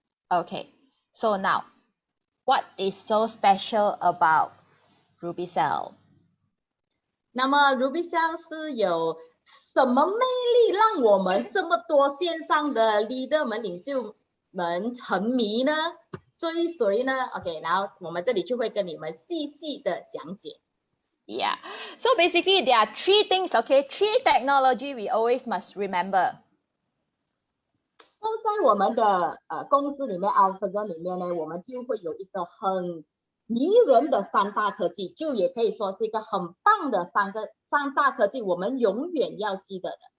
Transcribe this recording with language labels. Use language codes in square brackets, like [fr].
[en] Okay, so now, what is so special about RubyCell? [zh] 那么 RubyCell 是有什么魅力让我们这么多线上的 leader 们、领袖们沉迷呢？追随呢 ？OK， 然后我们这里就会跟你们细细的讲解。 [en] Yeah, so basically there are 3 things, okay? 3 technology we always must remember. [zh] 都在我们的公司里面 AlphaZone 里面呢，我们就会有一个很迷人的3大科技，就也可以说是一个很棒的3大科技，我们永远要记得的。